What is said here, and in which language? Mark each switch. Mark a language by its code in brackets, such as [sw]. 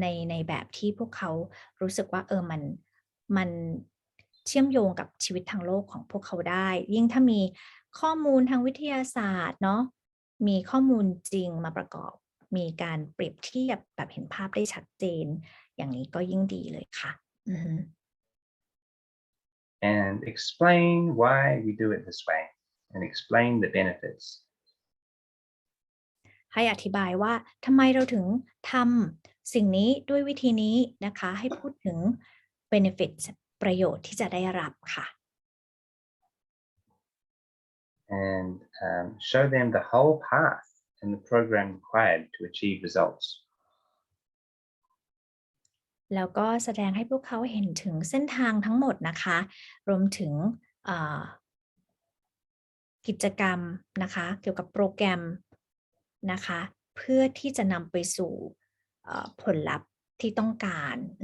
[th] ในแบบที่พวกเขารู้สึกว่ามันเชื่อมโยงกับชีวิตทางโลกของพวกเขาได้ยิ่งถ้ามีข้อมูลทางวิทยาศาสตร์เนาะมีข้อมูลจริงมาประกอบมีการเปรียบเทียบแบบเห็นภาพได้ชัดเจนอย่างนี้ก็ยิ่งดีเลยค่ะ [en] And explain why we do it this way and explain the benefits. [th] ให้อธิบายว่าทำไมเราถึงทำสิ่งนี้ด้วยวิธีนี้นะคะให้พูดถึง benefits ประโยชน์ที่จะได้รับค่ะ [en] And show them the whole path and the program required to achieve results. [th] แล้วก็แสดงให้พวกเขาเห็นถึงเส้นทางทั้งหมดนะคะรวมถึงกิจกรรมนะคะเกี่ยวกับโปรแกรมนะคะเพื่อที่จะนำไปสู่ผลลัพธ์ที่ต้องการ